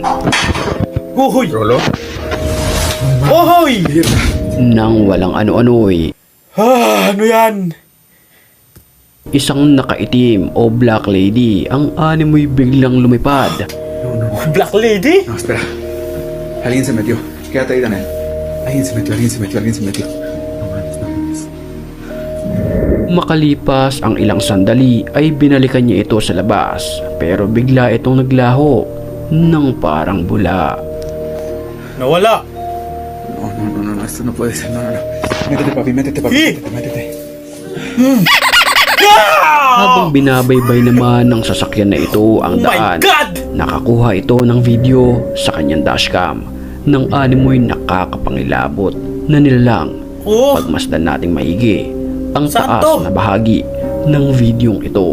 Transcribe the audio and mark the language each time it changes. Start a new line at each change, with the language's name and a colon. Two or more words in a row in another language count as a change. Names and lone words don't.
Filipino: Uhoy! Rolo? Uhoy! Nang walang ano-ano'y, Ano yan? isang nakaitim o
English: black lady
Filipino: ang animoy biglang lumipad.
English: Black lady?
Spanish: No, espera. Alguien se metió. Quédate ahí, Daniel. Alguien se metió.
Filipino: Makalipas ang ilang sandali ay binalikan niya ito sa labas, pero bigla itong naglaho ng parang bula. Nawala.
Spanish: No, esto no puede ser. No. Métete, papi. Métete.
Filipino: Habang binabaybay naman ng sasakyan na ito ang daan, nakakuha ito ng video sa kanyang dashcam ng animoy nakakapangilabot na nilalang. Pagmasdan nating maigi ang taas na bahagi ng videong ito.